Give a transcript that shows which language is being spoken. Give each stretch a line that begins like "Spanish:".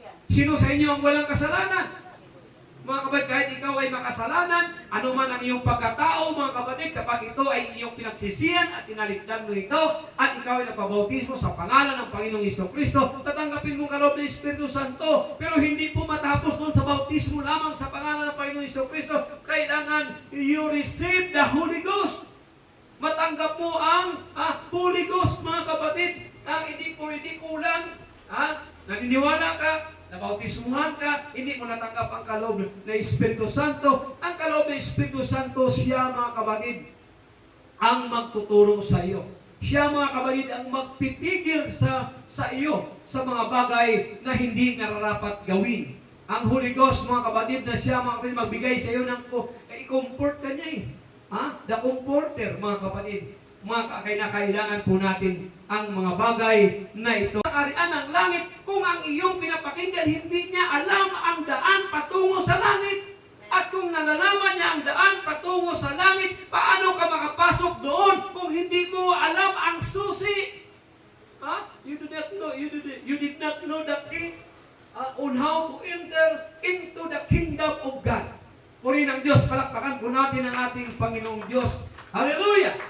Filipino: Sino sa inyo ang walang kasalanan? Mga kapatid, kahit ikaw ay makasalanan, anuman ang iyong pagkatao, mga kapatid, kapag ito ay iyong pinagsisihan at tinaligdan mo ito, at ikaw ay nagpabautismo sa pangalan ng Panginoong Jesucristo, tatanggapin mo kaloob ng Espiritu Santo. Pero hindi po matapos doon sa bautismo lamang sa pangalan ng Panginoong Jesucristo. Kailangan
English: you receive the Holy Ghost.
Filipino: Matanggap mo ang Holy Ghost, mga kapatid. Hindi kulang. Naniniwala ka, nabautismuhan ka, hindi mo natanggap ang kaloob ng Espiritu Santo. Ang kaloob ng Espiritu Santo, siya, mga kapatid, ang magtuturo sa iyo. Siya, mga kapatid, ang magpipigil sa iyo sa mga bagay na hindi nararapat gawin. Ang Holy Ghost, mga kapatid, na siya, mga kapatid, magbigay sa iyo ng i-comfort ka niya The comforter, mga kapatid. Kailangan po natin ang mga bagay na ito. Sa kaharian ng langit, kung ang iyong pinapakinggan, hindi niya alam ang daan patungo sa langit. At kung nalalaman niya ang daan patungo sa langit, paano ka makapasok doon kung hindi mo alam ang susi?
English: You did not know the key on how to enter into the kingdom of God.
Filipino: Purihin ang Diyos, palakpakan po natin ang ating Panginoong Diyos. Hallelujah!